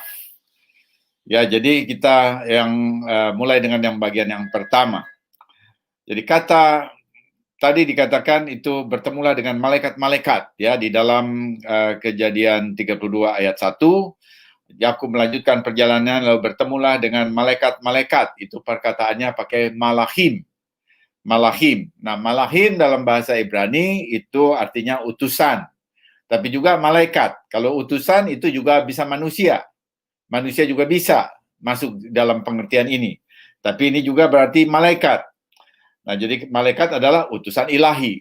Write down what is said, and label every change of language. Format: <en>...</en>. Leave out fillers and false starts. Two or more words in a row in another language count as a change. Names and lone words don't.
<id>Ya, jadi kita yang mulai dengan yang bagian yang pertama. Jadi kata tadi dikatakan itu bertemulah dengan malaikat-malaikat ya di dalam Kejadian 32 ayat 1. Yakub melanjutkan perjalanan lalu bertemulah dengan malaikat-malaikat. Itu perkataannya pakai malachim. Malachim. Nah, malachim dalam bahasa Ibrani itu artinya utusan. Tapi juga malaikat. Kalau utusan itu juga bisa manusia. Manusia juga bisa masuk dalam pengertian ini. Tapi ini juga berarti malaikat. Nah, jadi malaikat adalah utusan ilahi.</id>